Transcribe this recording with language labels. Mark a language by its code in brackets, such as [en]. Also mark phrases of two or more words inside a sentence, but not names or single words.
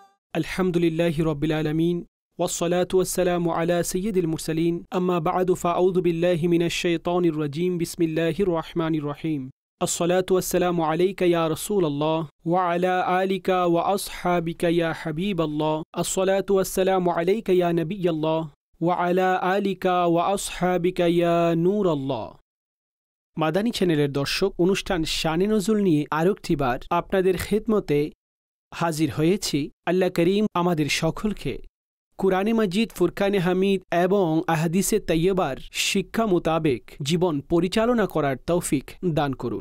[ar] الحمد لله رب العالمين والصلاة والسلام على سيد المرسلين أما بعد فأعوذ بالله من الشيطان الرجيم بسم الله الرحمن الرحيم الصلاة والسلام عليك يا رسول الله وعلى آلك وأصحابك يا حبيب الله الصلاة والسلام عليك يا نبي الله وعلى آلك وأصحابك يا نور الله. [bn] মাদানী চ্যানেলের দর্শক, অনুষ্ঠান শানে নজুল নিয়ে আরেকটিবার আপনাদের খেদমতে হাজির হয়েছি। আল্লাহ করিম আমাদের সকলকে কুরআনে মাজিদ, ফুরকানে হামিদ এবং আহাদিসে তাইয়্যিবার শিক্ষা মোতাবেক জীবন পরিচালনা করার তৌফিক দান করুন।